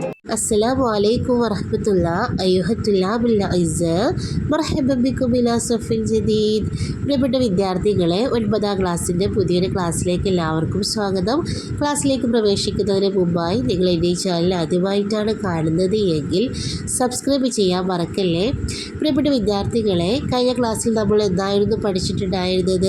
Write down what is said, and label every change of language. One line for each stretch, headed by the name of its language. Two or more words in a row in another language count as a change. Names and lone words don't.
Arabic: السلام عليكم ورحمة الله أيها الطلاب الأعزاء مرحبا بكم إلى صف جديد.
Malayalam: പ്രിയപ്പെട്ട വിദ്യാർത്ഥികളെ 9ാം ക്ലാസ്സിൻ്റെ പുതിയൊരു ക്ലാസ്സിലേക്ക് എല്ലാവർക്കും സ്വാഗതം. ക്ലാസ്സിലേക്ക് പ്രവേശിക്കുന്നതിന് മുമ്പായി നിങ്ങൾ എൻ്റെ ചാനൽ ആദ്യമായിട്ടാണ് കാണുന്നത് എങ്കിൽ സബ്സ്ക്രൈബ് ചെയ്യാൻ മറക്കല്ലേ. പ്രിയപ്പെട്ട വിദ്യാർത്ഥികളെ, കഴിഞ്ഞ ക്ലാസ്സിൽ നമ്മൾ എന്തായിരുന്നു പഠിച്ചിട്ടുണ്ടായിരുന്നത്?